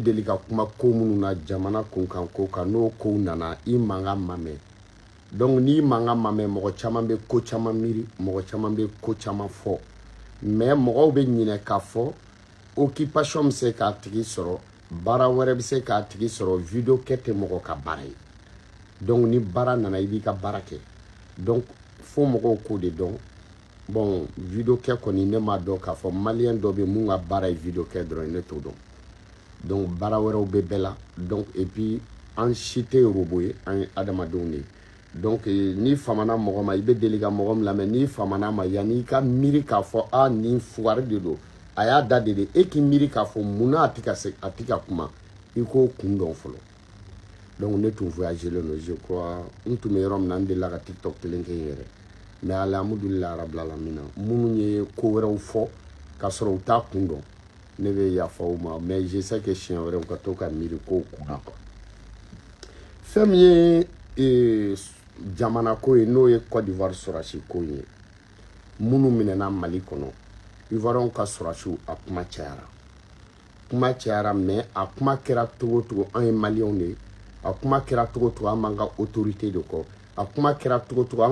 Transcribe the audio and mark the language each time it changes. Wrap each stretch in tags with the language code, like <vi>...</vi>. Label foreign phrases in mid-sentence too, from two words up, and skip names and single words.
<bm>deli ka kuma ko minnu na jamana kunkan ko kan n'o kow nana i mankan ma mɛn donc n'i mankan ma mɛn mɔgɔ caman bɛ ko caman miiri mɔgɔ caman bɛ ko caman fɔ mais mɔgɔw bɛ ɲinɛ k'a fɔ occupation bɛ se k'a tigi sɔrɔ baara wɛrɛ bɛ se k'a tigi sɔrɔ video kɛ tɛ mɔgɔ ka baara ye donc ni baara nana i b'i ka baara kɛ donc fo mɔgɔw k'o de dɔn bon video kɛ kɔni ne m'a dɔn k'a fɔ malien dɔ bɛ mun ka baara ye video kɛ dɔrɔn ne t'o dɔn donc baara wɛrɛw bɛ bɛɛ la donc</bm> <fr>et puis</fr> <bm>an si tɛ robot ye an ye adamadenw de ye donc n'i famana mɔgɔ ma i bɛ deli ka mɔgɔ min lamɛn n'i famana ma yanni i ka miiri k'a fɔ nin fugari de don a y'a da de e k'i miiri k'a fɔ munna a tɛ ka kuma i k'o kun dɔn fɔlɔ donc ne tun voyagelen don</bm> <fr>je crois</fr> <bm>n tun bɛ yɔrɔ min na n delila ka tiktok kelen kɛ n yɛrɛ mais</bm> <ar>الحمد لله رب العالمين</ar> <bm>minnu ye ko wɛrɛw fɔ k'a sɔrɔ u t'a kun dɔn ne bɛ yafa o ma mais</bm> <fr>je sais que</fr> <bm>siɲɛ wɛrɛ u ka to ka miiri kow kunna quoi fɛn min ye jamana ko ye n'o ye Côte d'Ivoire sɔrɔsi ko ye minnu minɛna Mali kɔnɔ Ivoirien ka sɔrɔsiw a kuma cayara mais a kuma kɛra togo togo an ye Maliens de a kuma kɛra togo togo an b'an ka autorité de kɔ a kuma kɛra togo togo an</bm>